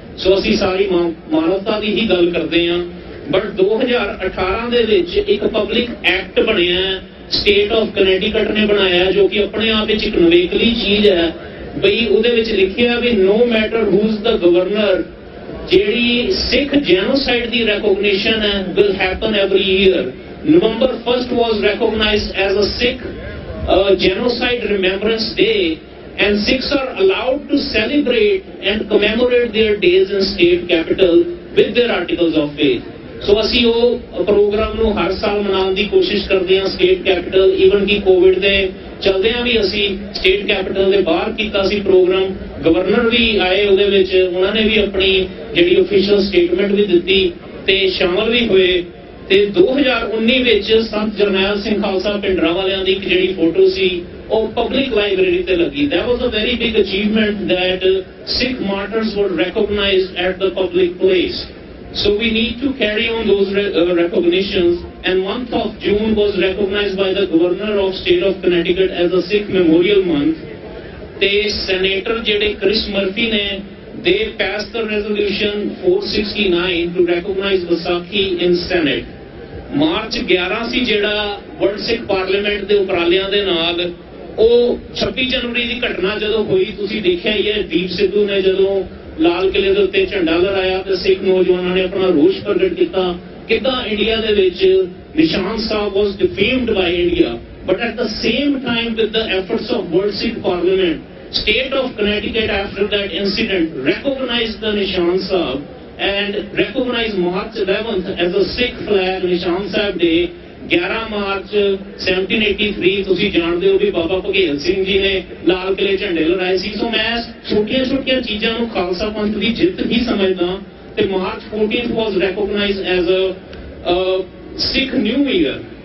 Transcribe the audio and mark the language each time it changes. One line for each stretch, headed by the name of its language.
Punjabi: ਸੋ ਅਸੀਂ ਸਾਰੀ ਮਾਨਵਤਾ ਦੀ ਹੀ ਗੱਲ ਕਰਦੇ ਹਾਂ। ਬਟ 2018 ਦੇ ਵਿੱਚ ਇੱਕ ਪਬਲਿਕ ਐਕਟ ਬਣਿਆ ਸਟੇਟ ਆਫ ਕਨੈਟੀਕਟ ਨੇ ਬਣਾਇਆ ਜੋ ਕਿ ਆਪਣੇ ਆਪ ਵਿੱਚ ਇੱਕ ਨਵੇਕਲੀ ਚੀਜ਼ ਹੈ। ਬਈ ਉਹਦੇ ਵਿੱਚ ਲਿਖਿਆ ਵੀ
English: no matter whose the governor,
Punjabi: ਜਿਹੜੀ ਸਿੱਖ ਜੈਨੋਸਾਈਡ ਦੀ ਰੈਕੋਗਨੀਸ਼ਨ ਹੈ
English: Will happen every year. November 1st was recognized as a Sikh genocide remembrance day, and Sikhs are allowed to celebrate and commemorate their days in state capital with their articles of faith.
Punjabi: So ਅਸੀਂ ਉਹ programme ਨੂੰ ਹਰ ਸਾਲ ਮਨਾਉਣ ਦੀ ਕੋਸ਼ਿਸ਼ ਕਰਦੇ ਹਾਂ state capital. Even ਕਿ Covid ਦੇ ਚਲਦਿਆਂ ਵੀ ਅਸੀਂ ਸਟੇਟ ਕੈਪੀਟਲ ਦੇ ਬਾਹਰ ਕੀਤਾ ਸੀ ਪ੍ਰੋਗਰਾਮ। ਗਵਰਨਰ ਵੀ ਆਏ ਉਹਦੇ ਵਿੱਚ, ਉਹਨਾਂ ਨੇ ਵੀ ਆਪਣੀ ਜਿਹੜੀ ਅਫੀਸ਼ੀਅਲ ਸਟੇਟਮੈਂਟ ਵੀ ਦਿੱਤੀ ਤੇ ਸ਼ਾਮਲ ਵੀ ਹੋਏ। ਤੇ 2019 ਵਿੱਚ ਸੰਤ ਜਰਨੈਲ ਸਿੰਘ ਖਾਲਸਾ ਪਿੰਡਰਾਂ ਵਾਲਿਆਂ ਦੀ ਇੱਕ ਜਿਹੜੀ ਫੋਟੋ ਸੀ ਉਹ ਪਬਲਿਕ ਲਾਇਬ੍ਰੇਰੀ ਤੇ ਲੱਗੀ।
English: That was a very big achievement that Sikh martyrs were recognized at the public place. So we need to carry on those recognitions, and month of June was recognized by the Governor of State of Connecticut as a Sikh Memorial Month.
Punjabi: ਤੇ Senator ਜਿਹੜੇ Chris Murphy ਨੇ
English: they passed the resolution 469 to recognize Vaisakhi in Senate.
Punjabi: March 11 ਸੀ ਜਿਹੜਾ world ਸਿੱਖ parliament ਦੇ ਉਪਰਾਲਿਆਂ ਦੇ ਨਾਲ। ਉਹ 26 ਜਨਵਰੀ ਦੀ ਘਟਨਾ ਜਦੋਂ ਹੋਈ ਤੁਸੀਂ ਦੇਖਿਆ ਹੀ ਹੈ, ਦੀਪ ਸਿੱਧੂ ਨੇ ਜਦੋਂ ਲਾਲ ਕਿਲੇ ਦੇ ਉੱਤੇ ਝੰਡਾ ਲਹਿਰਾਇਆ ਤੇ ਸਿੱਖ ਨੌਜਵਾਨਾਂ ਨੇ ਆਪਣਾ ਰੋਸ਼ ਪ੍ਰਗਟ ਕੀਤਾ। ਕਿੱਦਾਂ ਇੰਡੀਆ ਦੇ ਵਿੱਚ
English: Nishan Sahib was defamed by India, but at the same time with the efforts of World Sikh Parliament state of Connecticut after that incident recognized the Nishan Sahib and recognized March 11th as a Sikh flag Nishan Sahib Day.
Punjabi: 11 March 1783 ਤੁਸੀਂ ਜਾਣਦੇ ਹੋ ਵੀ ਬਾਬਾ ਭਗੇਲ ਸਿੰਘ ਜੀ ਨੇ ਲਾਲ ਕਿਲੇ ਝੰਡੇ ਲਹਿਰਾਏ ਸੀ। ਸੋ ਮੈਂ ਛੋਟੀਆਂ ਛੋਟੀਆਂ ਚੀਜ਼ਾਂ ਨੂੰ ਖਾਲਸਾ ਪੰਥ ਦੀ ਜਿੱਤ ਹੀ ਸਮਝਦਾ ਤੇ March 14th
English: Was recognized as a Sikh new year.